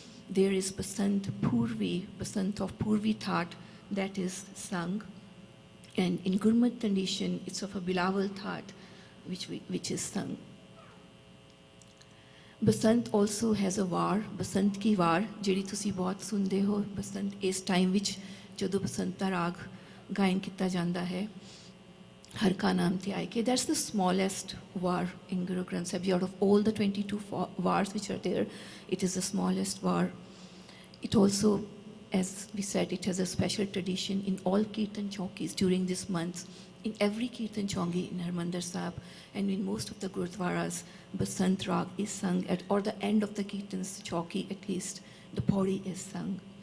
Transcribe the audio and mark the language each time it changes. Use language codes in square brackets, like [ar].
[en] There is Basant Purvi, Basant of Purvi Thaat, that is sung. And in Gurmat tradition, it's of a Bilawal Thaat, which is sung. Basant also has a var, Basant ki var, [pa] ਜਿਹੜੀ ਤੁਸੀਂ ਬਹੁਤ ਸੁਣਦੇ ਹੋ। ਬਸੰਤ ਇਸ time ਵਿੱਚ ਜਦੋਂ ਬਸੰਤ ਦਾ ਰਾਗ ਗਾਇਨ ਕੀਤਾ ਜਾਂਦਾ ਹੈ, ਹਰ ਕਾ ਨਾਮ ਤੇ ਆਏ ਕੇ, [en] that's the smallest var in Guru Granth Sahib Ji. Out of all the 22 vars which are there, it is the smallest var. It also, as we said, it has a special tradition in all Kirtan chowkis during this month. In every Kirtan chowki in Harmandir Sahib and in most of the Gurudwaras, Basant Rag is sung at, or the end of the Kirtan's chowki at least, the pauri is sung.